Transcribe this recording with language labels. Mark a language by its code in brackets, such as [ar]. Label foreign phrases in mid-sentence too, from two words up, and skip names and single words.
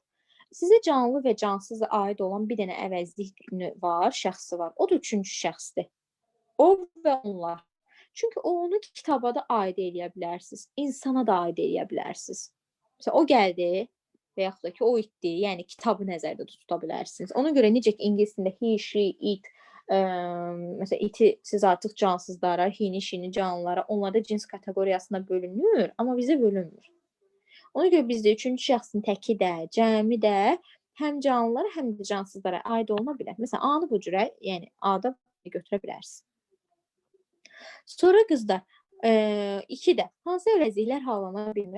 [az] Sizə canlı və cansız aid olan bir dənə əvəzlik var, şəxsi var. O da üçüncü şəxsdir. O və onlar. Çünki onu kitaba da aid eləyə bilərsiniz, insana da aid eləyə bilərsiniz. Məsələn, o gəldi və yaxud da ki, o itdi, yəni kitabı nəzərdə tuta bilərsiniz. Ona görə necə ki, ingilis dilində [en] he, she, it, [az] məsələn, iti siz artıq cansızlara, hini, şini canlılara, onlarda cins kateqoriyasına bölünür, amma bizə bölünmür. Ona görə bizdə üçüncü şəxsin təki də, cəmi də həm canlılara, həm də cansızlara aid oluna bilər. Məsələn, A-nı bu cürə, yəni A-da götürə bilərsiniz. Sonra qızlar, 2-də hansı əvəzliklər hallana bilmir?